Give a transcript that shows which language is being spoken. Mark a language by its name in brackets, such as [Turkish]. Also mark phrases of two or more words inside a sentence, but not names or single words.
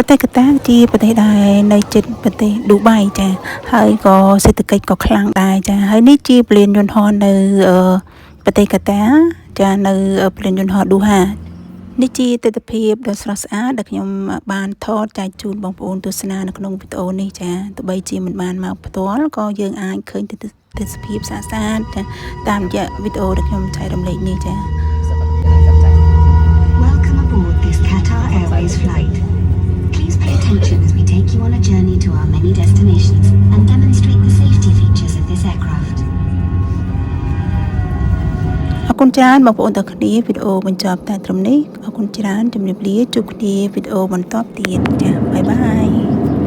[Khmer] ទេសកាតាជាប្រទេសដែលនៅជិតប្រទេសឌូបៃចាហើយក៏សេដ្ឋកិច្ចក៏ខ្លាំងដែរចាហើយនេះជាពលានយន្តហោះនៅប្រទេសកាតាចានៅពលានយន្តហោះឌូហានេះជាទិដ្ឋភាពដ៏ស្រស់ស្អាតដែលខ្ញុំបានថតចែកជូនបងប្អូនទស្សនានៅក្នុងវីដេអូនេះចាទោះបីជាមិនបានមកផ្ទាល់ក៏យើងអាចឃើញទិដ្ឋភាពស្អាតចាតាមរយៈវីដេអូដែលខ្ញុំចែករំលែកនេះចា [English] Welcome aboard this Qatar Airways flight. Please pay attention as we take you on a journey to our many destinations and demonstrate the safety features of this aircraft. [Khmer] អរគុណច្រើនបងប្អូនទាំងគ្នាវីដេអូបញ្ចប់តែត្រឹមនេះអរគុណច្រើនជម្រាបលាជួបគ្នាវីដេអូបន្តទៀតចាបាយបាយ